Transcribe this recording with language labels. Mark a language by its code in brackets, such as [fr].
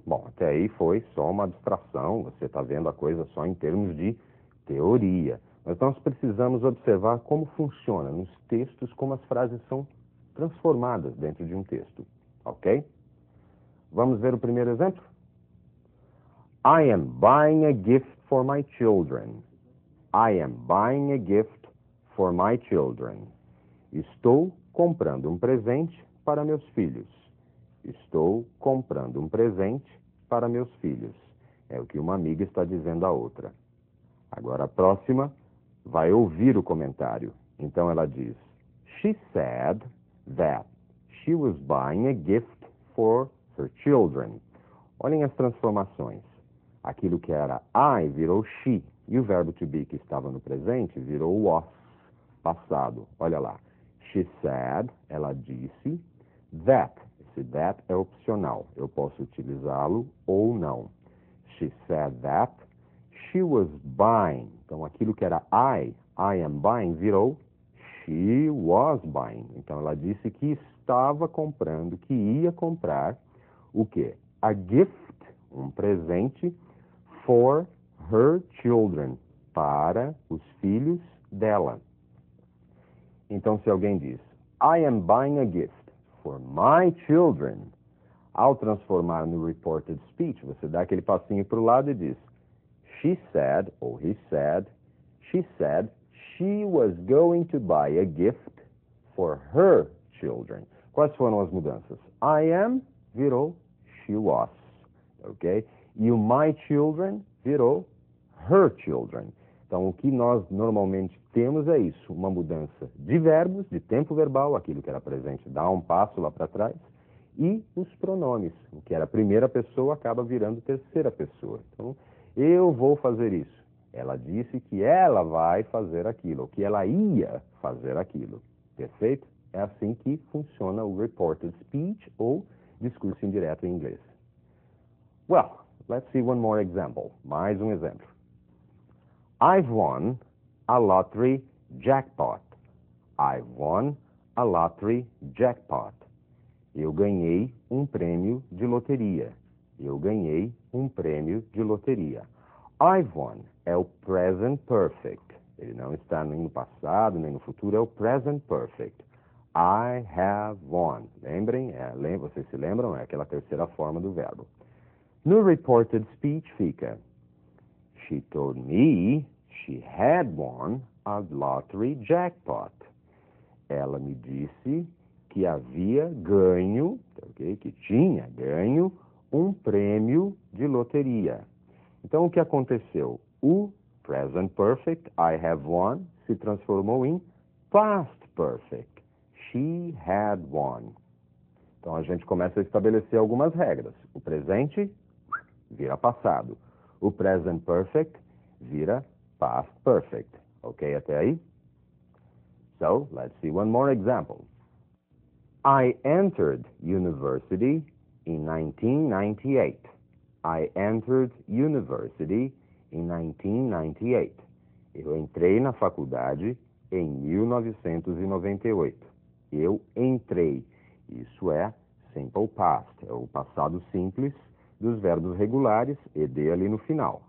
[pt] Bom, até aí foi só uma abstração, você está vendo a coisa só em termos de teoria. Mas nós precisamos observar como funciona nos textos, como as frases são transformadas dentro de um texto. Ok? Vamos ver o primeiro exemplo? [en] I am buying a gift for my children. I am buying a gift for my children. [pt] Estou comprando um presente para meus filhos. Estou comprando um presente para meus filhos. É o que uma amiga está dizendo à outra. Agora a próxima vai ouvir o comentário. Então ela diz, [en] She said that she was buying a gift for her children. [pt] Olhem as transformações. Aquilo que era I virou she. E o verbo to be que estava no presente virou was, passado. Olha lá. [en] She said, [pt] ela disse, [en] that. [pt] Esse that é opcional. Eu posso utilizá-lo ou não. [en] She said that she was buying. [pt] Então, aquilo que era [en] I am buying, [pt] virou [en] she was buying. [pt] Então, ela disse que estava comprando, que ia comprar o quê? [en] A gift, [pt] um presente, [en] for her children, [pt] para os filhos dela. Então, se alguém diz, [en] I am buying a gift for my children, [pt] ao transformar no [en] reported speech, [pt] você dá aquele passinho para o lado e diz, [en] she said, [pt] ou [en] he said she was going to buy a gift for her children. [pt] Quais foram as mudanças? [en] I am [pt] virou [en] she was, ok? [pt] E o [en] my children [pt] virou [en] her children. [pt] Então, o que nós normalmente temos é isso, uma mudança de verbos, de tempo verbal, aquilo que era presente dá um passo lá para trás, e os pronomes, o que era primeira pessoa acaba virando terceira pessoa. Então, eu vou fazer isso. Ela disse que ela vai fazer aquilo, ou que ela ia fazer aquilo. Perfeito? É assim que funciona o reported speech, ou discurso indireto em inglês. [en] Well, let's see one more example. [pt] Mais um exemplo. [en] I've won a lottery jackpot. I've won a lottery jackpot. [pt] Eu ganhei um prêmio de loteria. Eu ganhei um prêmio de loteria. [en] I've won [pt] é o [en] present perfect. [pt] Ele não está nem no passado, nem no futuro, é o present perfect. [en] I have won. [pt] Lembrem? Vocês se lembram? É aquela terceira forma do verbo. No reported speech fica, [en] She told me she had won a lottery jackpot. [pt] Ela me disse que havia ganho, okay, que tinha ganho um prêmio de loteria. Então, o que aconteceu? O present perfect, [en] I have won, [pt] se transformou em past perfect. [en] She had won. [pt] Então, a gente começa a estabelecer algumas regras. O presente vira passado. O present perfect vira past perfect. Ok até aí? [en] So, let's see one more example. I entered university in 1998. I entered university in 1998. [pt] Eu entrei na faculdade em 1998. Eu entrei. Isso é simple past, é o passado simples dos verbos regulares, ed ali no final.